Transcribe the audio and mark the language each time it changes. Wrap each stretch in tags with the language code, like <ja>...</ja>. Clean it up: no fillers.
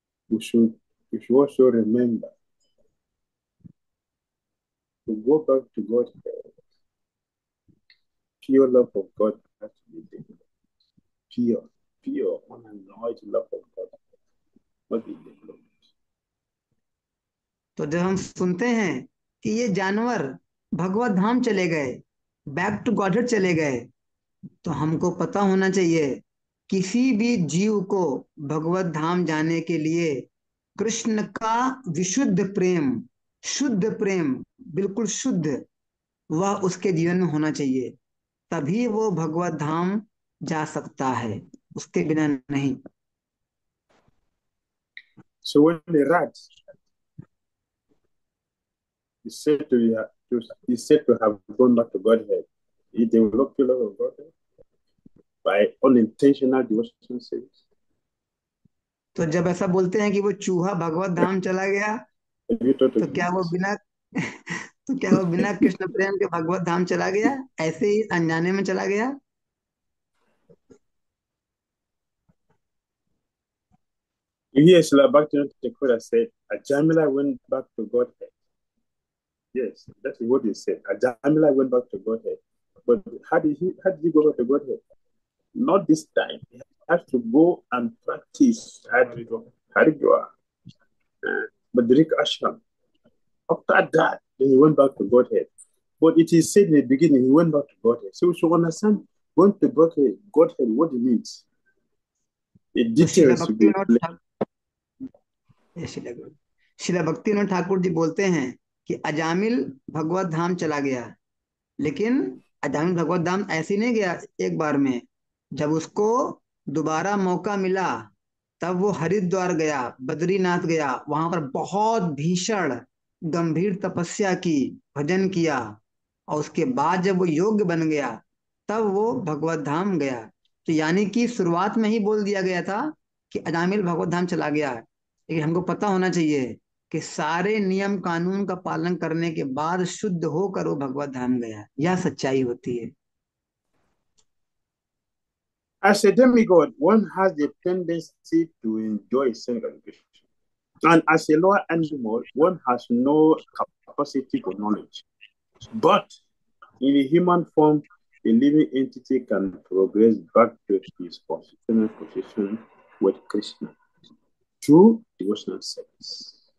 <en>We should also remember to go back to God. Pure love of God has to be there. pure, unannoyed love of God. What is developed?</en> <hi>तो जब हम सुनते हैं कि ये जानवर भगवत धाम चले गए,</hi> <en>back to godhead</en> <hi>चले गए, तो हमको पता होना चाहिए किसी भी जीव को भगवत धाम जाने के लिए कृष्ण का विशुद्ध प्रेम, शुद्ध प्रेम, बिल्कुल शुद्ध, वह उसके जीवन में होना चाहिए, तभी वो भगवत धाम जा सकता है, उसके बिना नहीं।</hi> <en>So when the rat is said to have gone back to Godhead, he developed the love of Godhead by unintentional devotion service.</en> <hi>तो जब ऐसा बोलते हैं कि वो चूहा भगवत धाम चला गया,</hi> <en>Have you thought</en> <hi>तो</hi> <en>of</en> <hi>क्या वो</hi> <en>this?</en> <hi>बिना तो क्या वो बिना कृष्ण प्रेम के भगवत धाम चला गया, ऐसे ही अनजाने में चला गया?</hi> <en>You hear Srila Bhaktivinoda Thakur said, Ajamila went back to Godhead. Yes, that's what he said. Ajamila went back to Godhead. But how did he go back to Godhead? Not this time. He has to go and practice Haridwar, Badrik Ashram. After that, then he went back to Godhead. But it is said in the beginning, he went back to Godhead. So we should understand going to Godhead, what it means. The</en> <hi>तो शिला</hi> <en>details should be</en> <hi>Vinod शिला भक्ति विनोद ठाकुर जी बोलते हैं कि अजामिल भगवत धाम चला गया, लेकिन अजामिल भगवत धाम ऐसे ही नहीं गया एक बार में। जब उसको दोबारा मौका मिला, तब वो हरिद्वार गया, बद्रीनाथ गया, वहां पर बहुत भीषण गंभीर तपस्या की, भजन किया, और उसके बाद जब वो योग्य बन गया, तब वो भगवत धाम गया। तो यानी कि शुरुआत में ही बोल दिया गया था कि अजामिल भगवत धाम चला गया, लेकिन हमको पता होना चाहिए कि सारे नियम कानून का पालन करने के बाद शुद्ध होकर वो भगवत धाम गया। यह सच्चाई होती है।</hi> <en>As a demigod, one has the tendency to enjoy self-gratification. And as a lower animal, one has no capacity for knowledge. But in a human form, a living entity can progress back to his constitutional position with Krishna through devotional service.</en>